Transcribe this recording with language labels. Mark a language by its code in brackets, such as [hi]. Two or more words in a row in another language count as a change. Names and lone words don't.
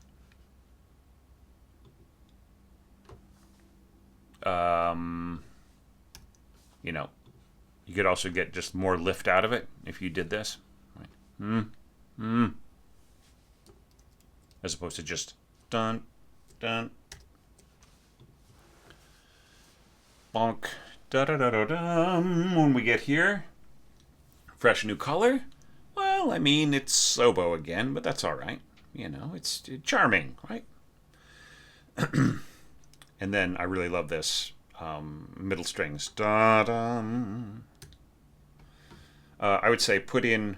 [en] You could also get just more lift out of it if you did this. Right. As opposed to just dun, dun, bonk, da da da da dum. When we get here, fresh new color. Well, it's oboe again, but that's all right. It's charming, right? And then I really love this middle strings. Da dum. I would say put in.